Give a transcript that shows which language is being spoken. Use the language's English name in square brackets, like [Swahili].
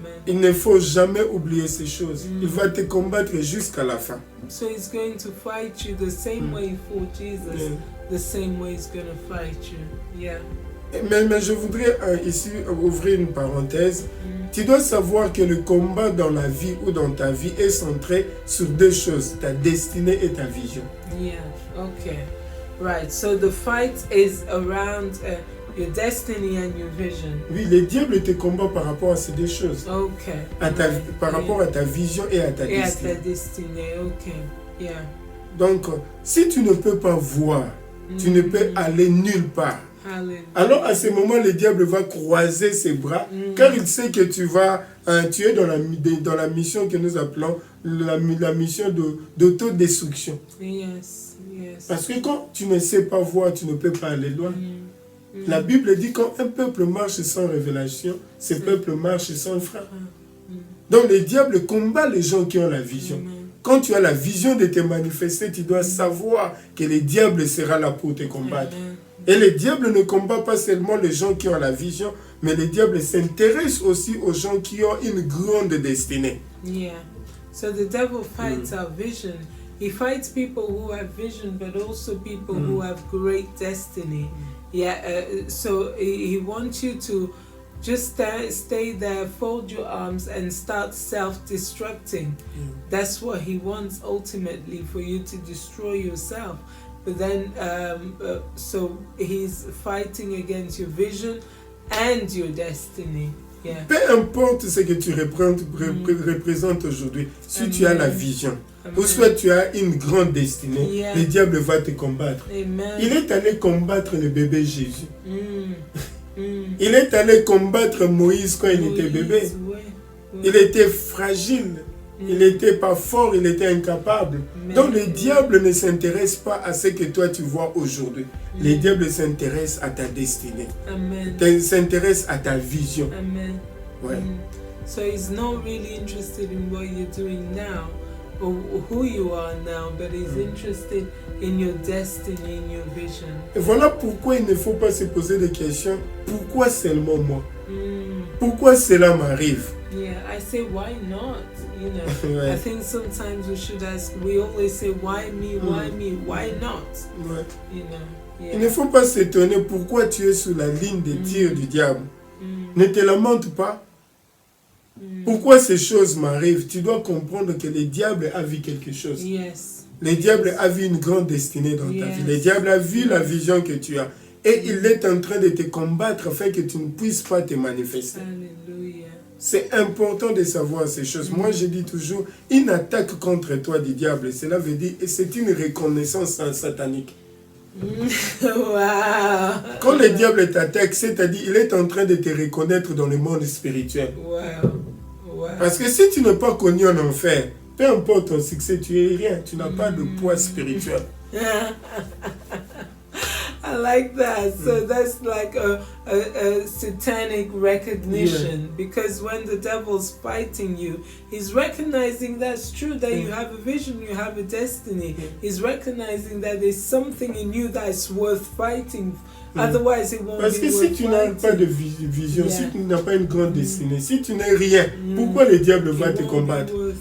[French] Il ne faut jamais oublier ces choses. Il va te combattre jusqu'à la fin. [English] So he's going to fight you the same way he fought Jesus. The same way he's going to fight you. Yeah. [French] Mais je voudrais ici ouvrir une parenthèse. Tu dois savoir que le combat dans la vie ou dans ta vie est centré sur deux choses, ta destinée et ta vision. [English] Yeah, okay. Right, so the fight is around your destiny and your vision. [French] Oui, le diable te combat par rapport à ces deux choses. [English] Okay. [French] Par rapport à ta vision et à ta destinée. Et à ta destinée, [English] okay. Yeah. [French] Donc, si tu ne peux pas voir, tu ne peux aller nulle part. [English] Hallelujah. [French] Alors à ce moment, le diable va croiser ses bras, car il sait que tu es dans la mission que nous appelons la mission d'autodestruction. [English] Yes, yes. [French] Parce que quand tu ne sais pas voir, tu ne peux pas aller loin. La Bible dit quand un peuple marche sans révélation, ce peuple marche sans frein. Donc le diable combat les gens qui ont la vision. Quand tu as la vision de te manifester, tu dois savoir que le diable sera là pour te combattre. Et le diable ne combat pas seulement les gens qui ont la vision, mais le diable s'intéresse aussi aux gens qui ont une grande destinée. [English] Yeah. So the devil fights our vision. He fights people who have vision, but also people who have great destiny. Yeah. So he wants you to just stay there, fold your arms, and start self-destructing. That's what he wants ultimately, for you to destroy yourself. But then, so he's fighting against your vision and your destiny. Yeah. [French] Peu importe ce que tu représentes aujourd'hui, si tu as la vision, ou soit tu as une grande destinée, le diable va te combattre. Amen. Il est allé combattre le bébé Jésus. Il est allé combattre Moïse quand il était bébé. Il était fragile. Il n'était pas fort, il était incapable. Donc le diable ne s'intéresse pas à ce que toi tu vois aujourd'hui. Le diable s'intéresse à ta destinée. Il s'intéresse à ta vision. Amen. Ouais. [English] So he's not really interested in what you're doing now or who you are now, but he's interested in your destiny, in your vision. [French] Et voilà pourquoi il ne faut pas se poser des questions. Pourquoi seulement moi? Pourquoi cela m'arrive? [English] Yeah, I say why not? You know, I think sometimes we should ask. We always say why me, why not? You know. Yeah. [French] Il ne faut pas s'étonner pourquoi tu es sous la ligne de tir du diable. Ne te lamente pas. Pourquoi ces choses m'arrivent? Tu dois comprendre que le diable a vu quelque chose. [English] Yes. [French] Le diable a vu une grande destinée dans ta vie. Le diable a vu la vision que tu as. Et il est en train de te combattre afin que tu ne puisses pas te manifester. [English] Hallelujah. [French] C'est important de savoir ces choses. Moi, je dis toujours, une attaque contre toi du diable, cela veut dire, et c'est une reconnaissance satanique. [English] Wow. [French] Quand le diable t'attaque, c'est-à-dire, il est en train de te reconnaître dans le monde spirituel. [English] Wow. Wow. [French] Parce que si tu n'es pas connu en enfer, peu importe ton succès, tu es rien. Tu n'as pas de poids spirituel. [English] I like that. So that's like a satanic recognition, because when the devil's fighting you, he's recognizing that's true, that you have a vision, you have a destiny. He's recognizing that there's something in you that's worth fighting. Otherwise, it won't [French] Parce [English] be [French] que [English] worth [French] si tu n'as pas de vision, si tu n'as pas une grande destinée, si tu n'es rien, pourquoi le diable va te combattre?